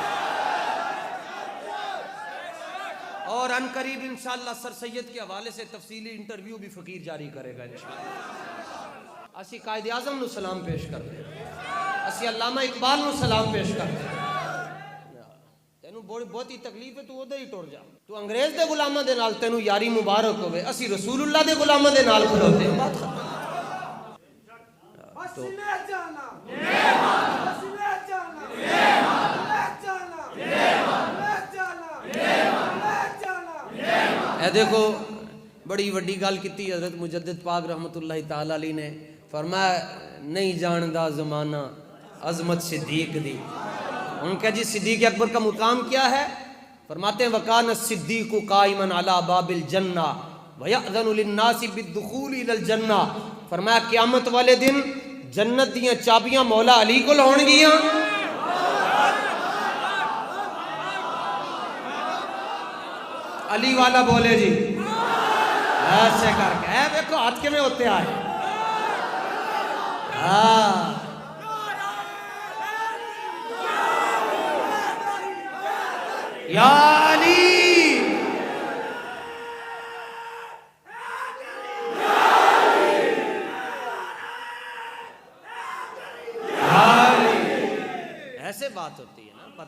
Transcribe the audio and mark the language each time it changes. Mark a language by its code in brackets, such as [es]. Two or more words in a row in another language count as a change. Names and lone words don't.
[ur] اور ان قریب انشاءاللہ سر سید کے حوالے سے تفصیلی انٹرویو بھی فقیر جاری کرے گا انشاءاللہ۔ [pa] اسی قائد اعظم نو سلام پیش کر دیں، اسی علامہ اقبال نو سلام پیش کر دیں۔ تینوں بہت ہی تکلیف ہے تو ادھر ہی ٹر جا، تو انگریز دے غلاماں دے نال تینوں یاری مبارک ہوئے، اسی رسول اللہ دے غلاماں دے نال کھلوتے ہیں۔ [ur] بات ختم۔ [pa] اے دیکھو بڑی وڈی گل کیتی حضرت مجدد پاک رحمت اللہ تعالی علیہ نے، فرمایا نہیں جاندا زمانہ عظمت صدیق دی۔ [ur] ان کا جی صدیق اکبر کا مقام کیا ہے؟ فرماتے ہیں [ar] وَقَانَ الصِّدِّيقُ قَائِمًا عَلَى بَابِ الْجَنَّةِ وَيَأْذَنُ لِلنَّاسِ بِالدُّخُولِ إِلَى الْجَنَّةِ۔ [pa] فرمایا قیامت والے دن جنت دیاں چابیاں مولا علی کو ہون گیاں، علی والا بولے جی ایسے کر کے، اے دیکھو ہاتھ کے میں ہوتے آئے، [ur] ہاں یا علی ایسے بات ہوتی ہے نا،